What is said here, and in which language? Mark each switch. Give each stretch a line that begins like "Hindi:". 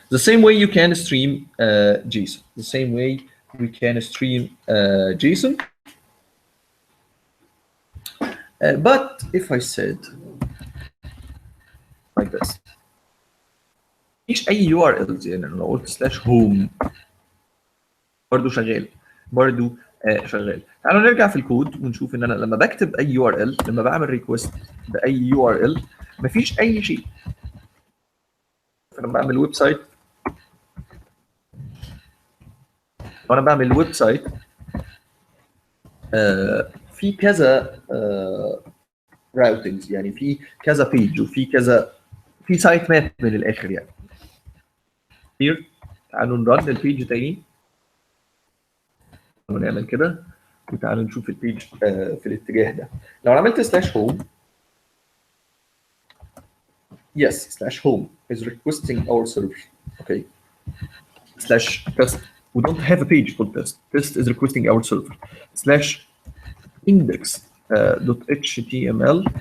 English: The same way you can stream JSON. The same way we can stream JSON. But if I said like this,
Arabic: مفيش أي URLs يعني أنا قلت slash home برضه شغال شغال. تعالوا نرجع في الكود ونشوف ان انا لما بكتب اي URL لما بعمل ريكوست باي URL مفيش اي شيء. فلما بعمل ويب سايت وانا بعمل ويب سايت في كذا راوتنجز يعني في كذا بيج وفي كذا في سايت ماب من الاخر يعني. here تعالوا نرن البيج تاني ونعمل كده وتعالوا نشوف البيج في الاتجاه ده. لو عملت سلاش هوم
English: yes slash home is requesting our server okay slash test we don't have a page called test is requesting our server slash index .html